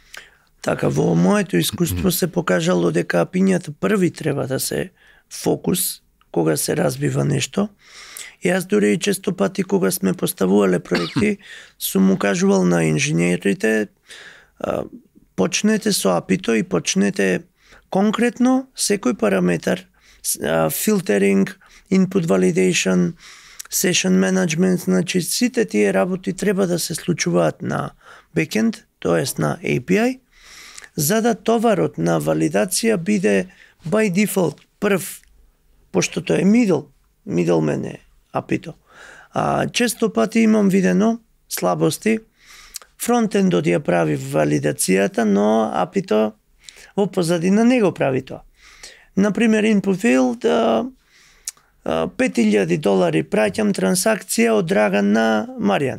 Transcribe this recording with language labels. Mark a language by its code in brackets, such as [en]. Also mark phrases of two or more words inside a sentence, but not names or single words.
[mk] Така, во моето искуство се покажало дека API-њата први треба да се фокус кога се разбива нешто. И јас дури и често пати кога сме поставувале проекти, сум му кажувал на инженерите, почнете со API-то и почнете конкретно секој параметар, филтеринг, [en] input validation, session management, [mk] значи сите тие работи треба да се случуваат на бекенд, тоест на API, за да товарот на валидација биде [en] by default [mk] прв, пошто тоа е middleman е API-то. Често пати имам видено слабости, фронтендот ја прави валидацијата, но API-то во позадина не го прави тоа. Например, [en] input field, [mk] $5,000 праќам трансакција од Драган на Маријан.